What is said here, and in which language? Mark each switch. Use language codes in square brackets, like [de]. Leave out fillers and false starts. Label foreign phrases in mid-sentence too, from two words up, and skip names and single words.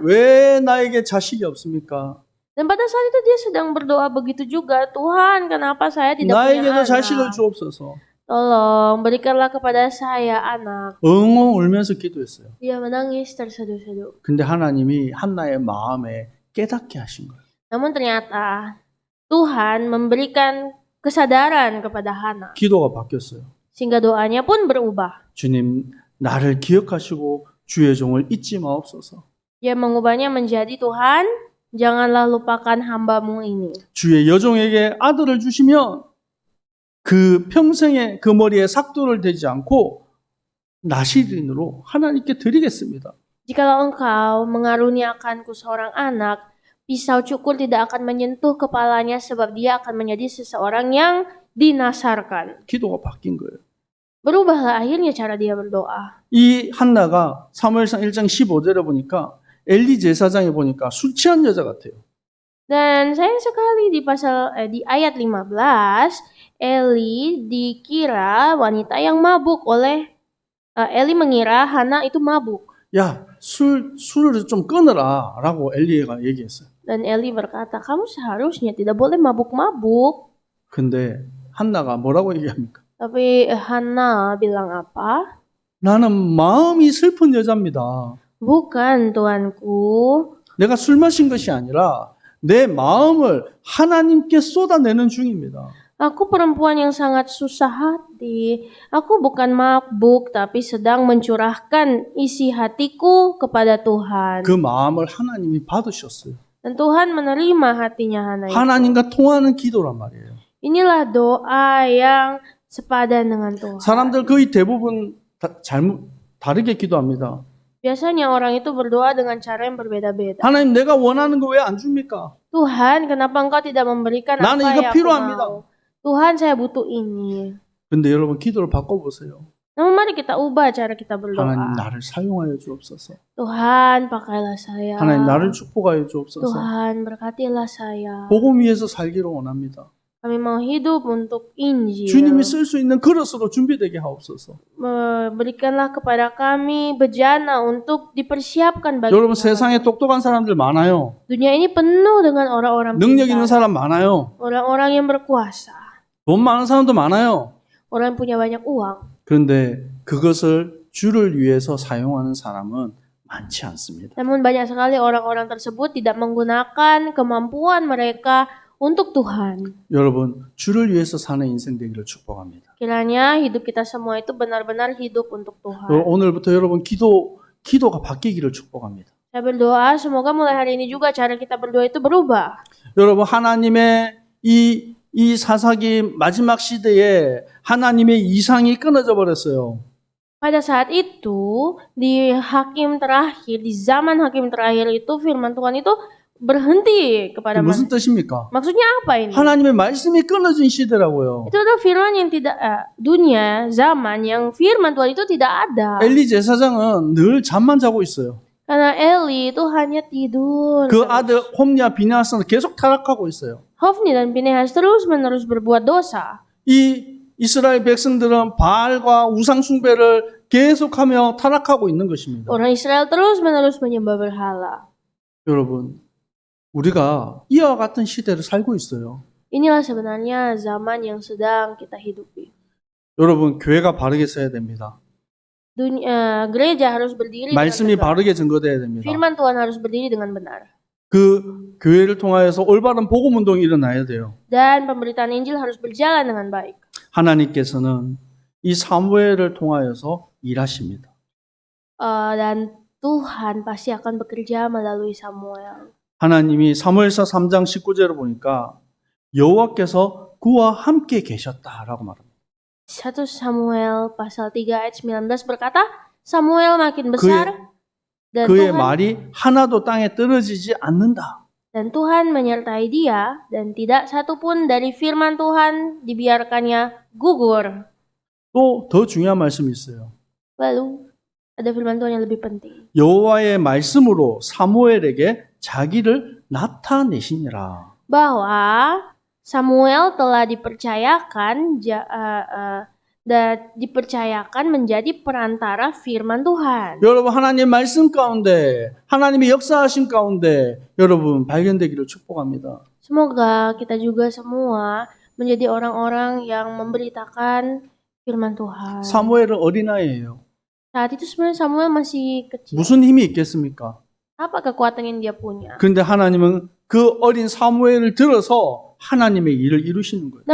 [ko] 하나님 왜 나에게 자식이 없습니까? [id] Dan pada saat itu dia sedang berdoa begitu juga, Tuhan kenapa saya tidak punya [ko] 나에게도 [id] anak? [ko] 자식을 주옵소서. [id] Tolong berikanlah kepada saya anak. [ko] 엉엉 울면서 기도했어요. [id] Dia menangis terseduh-seduh. [ko] 근데 하나님이 한나의 마음에 깨닫게 하신 거예요. [id] Namun ternyata Tuhan memberikan kesadaran kepada Hana. [ko] 기도가 바뀌었어요. [id] Sehingga doanya pun berubah. [ko] 주님 나를 기억하시고 주의 종을 잊지 마옵소서. [id] Dia mengubahnya menjadi Tuhan, janganlah lupakan hambamu ini. [ko] 주의 여종에게 아들을 주시면 그 평생에 그 머리에 삭도를 대지 않고 나시린으로 하나님께 드리겠습니다. [id] Jikalau engkau mengaruniakanku seorang anak, pisau cukur tidak akan menyentuh kepalanya sebab dia akan menjadi seseorang yang dinasarkan. [ko] 기도가 바뀐 거예요. [id] Berubahlah akhirnya cara dia berdoa. [ko] 이 한나가 사무엘상 1장 15절에 보니까 엘리 제사장에 보니까 술 취한 여자 같아요. [id] Dan sayang sekali di ayat 15, Eli dikira wanita yang mabuk Eli mengira Hana itu mabuk. [ko] 야, 술을 좀 끊어라 라고 엘리가 얘기했어요. [id] Dan Eli berkata, kamu seharusnya tidak boleh mabuk-mabuk. [ko] 근데 한나가 뭐라고 얘기합니까? [id] Tapi Hana bilang apa? [ko] 나는 마음이 슬픈 여자입니다. [id] Bukan, Tuanku. [ko] 내가 술 마신 것이 아니라 내 마음을 하나님께 쏟아내는 중입니다. [id] Aku perempuan yang sangat susah hati. Aku bukan mabuk, tapi sedang mencurahkan isi hatiku kepada Tuhan. [ko] 그 마음을 하나님이 받으셨어요. [id] Dan Tuhan menerima hatinya Hana itu. [ko] 하나님과 통하는 기도란 말이에요. [id] Inilah doa yang sepadan dengan Tuhan. [ko] 사람들 거의 대부분 다르게 기도합니다. [id] Biasanya orang itu berdoa dengan cara yang berbeda-beda. [ko] 하나님 내가 원하는 거 왜 안 줍니까? [id] Tuhan, kenapa engkau tidak memberikan [ko] 나는 [id] apa [ko] 이거 [id] yang aku [ko] 필요합니다. [id] mau? Tuhan, saya butuh ini. [ko] 근데 여러분 기도를 바꿔보세요. [id] Namun mari kita ubah cara kita berdoa. [ko] 하나님 나를 사용하여 주옵소서. [id] Tuhan, pakailah saya. [ko] 하나님 나를 축복하여 주옵소서. [id] Tuhan, berkatilah saya. [ko] 복음 위에서 살기를 원합니다. [id] Kami mau hidup untuk Injil. [ko] 주님이 쓸 수 있는 그릇으로 준비되게 하옵소서. [id] Berikanlah kepada kami bejana untuk dipersiapkan bagi [ko] 여러분 [id] Tuhan. [ko] 세상에 똑똑한 사람들 많아요. [id] Dunia ini penuh dengan orang-orang [ko] 능력 있는 [id] pintar, [ko] 사람 많아요. [id] orang-orang yang berkuasa, [ko] 돈 많은 사람도 많아요. [id] orang yang punya banyak uang. [ko] 그런데 그것을 주를 위해서 사용하는 사람은 많지 않습니다. [id] Namun banyak sekali orang-orang tersebut tidak menggunakan kemampuan mereka untuk Tuhan. [ko] 여러분 주를 위해서 사는 인생 되기를 축복합니다. [id] Kiranya hidup kita semua itu benar-benar hidup untuk Tuhan. [ko] 오늘부터 여러분 기도가 바뀌기를 축복합니다. [id] Saya berdoa semoga mulai hari ini juga cara kita berdoa itu berubah. [ko] 여러분 하나님의 이 사사기 마지막 시대에 하나님의 이상이 끊어져 버렸어요. [id] Pada saat itu di zaman hakim terakhir itu firman Tuhan itu berhenti kepada [ko] 무슨 [id] manusia. [ko] 뜻입니까? [id] Maksudnya apa ini? [ko] 하나님의 말씀이 끊어진 시대라고요. [id] Itu adalah firman yang tidak zaman yang firman Tuhan itu tidak ada. [ko] 엘리 제사장은 늘 잠만 자고 있어요. [id] Karena Eli itu hanya tidur. [ko] 그 아들 홈리와 비느하스는 계속 타락하고 있어요. [id] Hofni dan Pinehas terus-menerus berbuat dosa. [ko] 이 이스라엘 백성들은 바알과 우상 숭배를 계속하며 타락하고 있는 것입니다. [id] Orang Israel terus-menerus menyembah berhala. [ko] 여러분, 우리가 이와 같은 시대를 살고 있어요. [id] Inilah sebenarnya zaman yang sedang kita hidupi. [ko] 여러분, 교회가 바르게 서야 됩니다. [id] Gereja harus berdiri [ko] 말씀이 [id] dengan tegak. [ko] 바르게 증거돼야 됩니다. [id] Firman Tuhan harus berdiri dengan benar. [ko] 그 교회를 통하여서 올바른 복음 운동이 일어나야 돼요. [id] Dan pemberitaan Injil harus berjalan dengan baik. [ko] 하나님께서는 이 사무엘을 통하여서 일하십니다. [id] Dan Tuhan pasti akan bekerja melalui Samuel. [ko] 하나님이 사무엘서 3장 19절을 보니까 여호와께서 그와 함께 계셨다라고 말합니다. [id] 1 Samuel pasal 3 ayat 19 berkata, Samuel makin besar dan [ko] 그의 [id] Tuhan [ko] 말이 하나도 땅에 떨어지지 않는다. [id] dan Tuhan menyertai dia dan tidak satupun dari firman Tuhan dibiarkannya gugur. [ko] 또 더 중요한 말씀이 있어요. [id] Lalu ada firman Tuhan yang lebih penting. [ko] 여호와의 말씀으로 사무엘에게 자기를 나타내시니라. [id] Bahwa Samuel telah dipercayakan menjadi perantara firman Tuhan. [ko] 여러분 하나님의 말씀 가운데 하나님의 역사하신 가운데 여러분 발견되기를 축복합니다. [id] Semoga kita juga semua menjadi orang-orang yang memberitakan firman Tuhan. [ko] 사무엘은 어린아이예요. [id] Saat itu sebenarnya Samuel masih kecil. [ko] 무슨 힘이 있겠습니까? [id] Apa kekuatan yang dia punya? [ko] 그런데 하나님은 그 어린 사무엘을 들어서 하나님의 일을 이루시는 거예요.